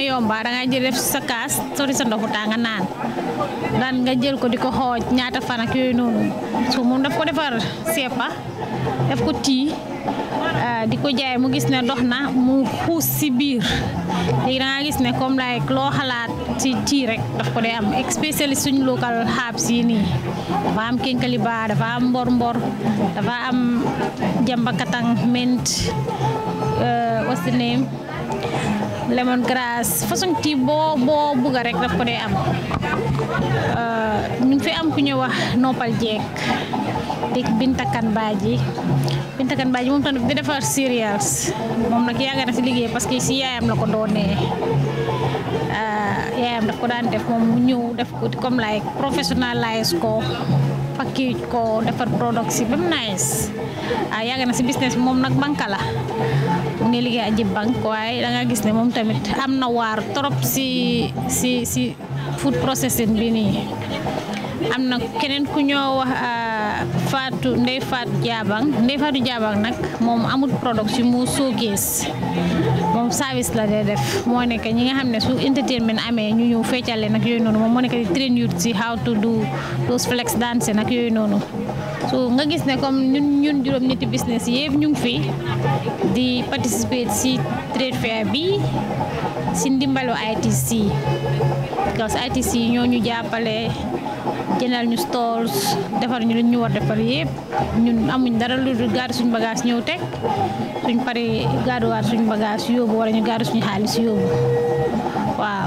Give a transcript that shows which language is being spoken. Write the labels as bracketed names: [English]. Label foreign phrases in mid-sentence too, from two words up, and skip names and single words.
[Wolof] yomba da nga jël def sa kaas sori sa ndoxu taa nga naan daan nga jël ko di ko xooj ñaata fan ak yooyu noonu so moom daf ko defar seppa def ko tii di ko jaay mu gis ne dox na mu xuus si biir léegi da nga gis ne comme like loo xalaat ci tii rek daf ko dee am especially suñ [English] local herbs [Wolof] yi nii dafa am kenkaliba dafa am mbor dafa am jambakatang [English] mint what's the name [Wolof] lemongrass façon tii boo bugga rek daf ko dee am ñu ngi fi am ku ñu wax noppal jeek di bintakan baaji moom tamit di defar cereals moom nag yàgg na si liggéey [French] parce que [Wolof] si yaayam la ko doonee yaayam daf ko daan def moom mu ñëw def ko comme like professionnalize ko package ko defar product si ba mu nice yàgg na si business bi moom nag banka la mu ngi liggéey aji bank waaye da nga gis ne moom tamit am na waar trop si food processing bi nii am na keneen ku ñoo wax Ndeye Fatou Jabang nag moom amul product si mu showcase moom service la dee def moo nekk ñi nga xam ne su entertainment amee ñu ñëw feccale nag yooyu noonu moom moo nekk di [English] train youth [Wolof] si [English] how to do those flex dance [Wolof] nag yooyu noonu so nga gis ne comme ñun juróom ñetti business yëpp ñu ngi fi di participate si [English] trade fair [Wolof] bi si ndimbalu ITC [French] parce que [Wolof] ITC ñoo ñu jàppale jëndal ñu stalls defar ñu lu ñu war defar yëpp ñun amuñ dara lu dul gaadu suñu bagage ñëw teg suñ pare gaaduwaat suñu bagage yóbbu wala ñu gaadu suñu xaalis yóbbu waaw.